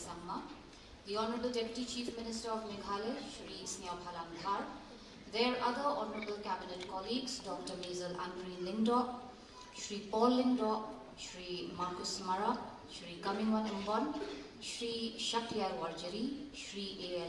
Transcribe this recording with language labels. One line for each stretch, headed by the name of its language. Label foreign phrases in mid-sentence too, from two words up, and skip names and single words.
English: Sangma, the Honorable Deputy Chief Minister of Meghalaya, Shri Sneophalang Dhar, their other Honorable Cabinet colleagues, Dr. Maisel Angreen Lingdok, Shri Paul Lingdok, Shri Marcus Mara, Shri Kamingwan Mbon, Shri Shakhyar Warjari, Shri A.L.